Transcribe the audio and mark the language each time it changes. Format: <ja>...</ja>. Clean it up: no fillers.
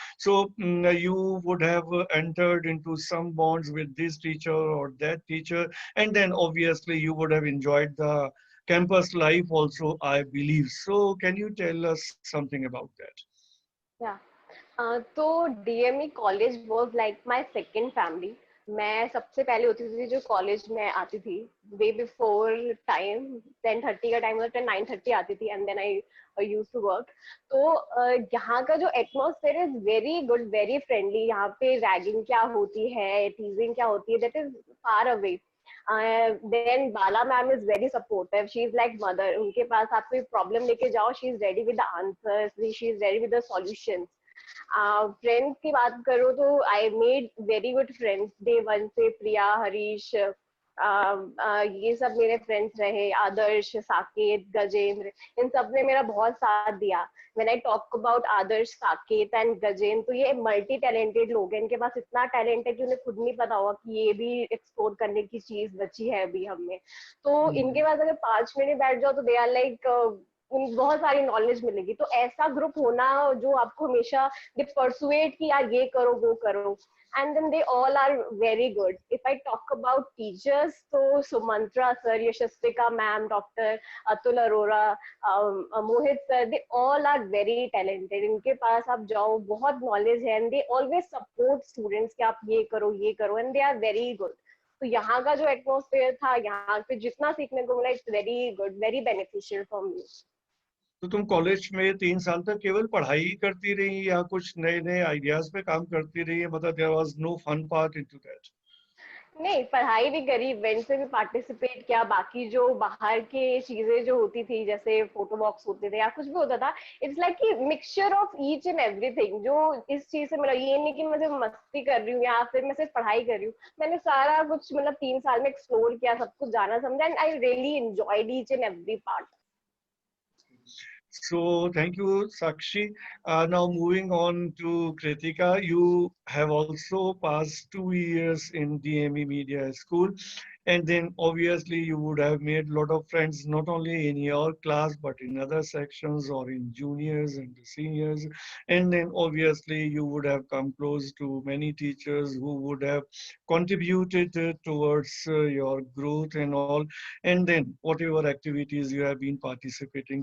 <en>So you would have entered into some bonds with this teacher or that teacher, and then obviously you would have enjoyed the campus life also, I believe. So can you tell us something about that? Yeah. So DME college was like my second family.</en> <hi>मैं सबसे पहले होती थी जो college में आती थी, way before time 10:30 का टाइम होता था, 9:30 आती थी</hi> <en>And then I use to work.</en> <hi>तो यहाँ का जो atmosphere</hi> <en>Is very good, very friendly.</en> <hi>यहाँ पे रैगिंग क्या होती है, टीजिंग क्या होती है,</hi> <en>That is far away. Then Bala ma'am is very supportive. She is like mother.</en> <hi>उनके पास आप कोई प्रॉब्लम लेके जाओ,</hi> <en>she is ready with the answers, she is ready with the solutions.</en> <hi>Friends की बात करो तो</hi> <en>I made very good friends day 1 से. प्रिया, हरीश,</en> <hi>ये सब मेरे फ्रेंड्स रहे, आदर्श, साकेत, गजेंद्र, इन सब ने मेरा बहुत साथ दिया।</hi> <en>when I talk about Adarsh, Saket and Gajendra,</en> <hi>तो ये मल्टी टैलेंटेड लोग हैं, इनके पास इतना टैलेंट है कि उन्हें खुद नहीं पता होगा कि ये भी एक्सप्लोर करने की चीज बची है अभी हम में। तो इनके पास अगर 5 मिनट बैठ जाओ तो</hi> <en>they are like,</en> <hi>उन बहुत सारी नॉलेज मिलेगी। तो ऐसा ग्रुप होना जो आपको हमेशा दे परसुएट कि यार ये करो वो करो,</hi> <en>and then they all are very good. If I talk about teachers, so Sumantra sir, Yashasvika ma'am, Dr. Atul Arora, Mohit sir, they all are very talented.</en> <hi>इनके पास आप जाओ, बहुत knowledge है,</hi> <en>and they always support students</en> <hi>कि आप ये करो,</hi> <en>and they are very good.</en> <hi>तो यहाँ का जो एटमोसफेयर था, यहाँ पे जितना सीखने को मिला,</hi> <en>It's very good, very beneficial for me.</en> <hi>तो तुम कॉलेज में 3 साल तक केवल पढ़ाई करती रही या कुछ नए नए आइडियाज पे काम करती रही है?</hi> <en>मतलब there was no fun part into that?</en> <hi>नहीं, पढ़ाई भी करी, इवेंट्स में भी पार्टिसिपेट किया, बाकी जो बाहर के चीजें जो होती थी जैसे फोटो बॉक्स होते थे या कुछ भी होता था,</hi> <en>it's like</en> <hi>कि</hi> <en>Mixture of each and everything.</en> <hi>जो इस चीज से मिला, ये नहीं कि मैं सिर्फ मस्ती कर रही हूँ या फिर मैं सिर्फ पढ़ाई कर रही हूँ, मैंने सारा कुछ मतलब 3 साल में एक्सप्लोर किया, सब कुछ जाना समझा,</hi> <en>And I really enjoyed each and every part. So thank you, Sakshi. Now moving on to Kritika, you have also passed 2 years in DME Media School, and then obviously you would have made a lot of friends not only in your class but in other sections or in juniors and seniors, and then obviously you would have come close to many teachers who would have contributed towards your growth and all, and then whatever activities you have been participating.</en>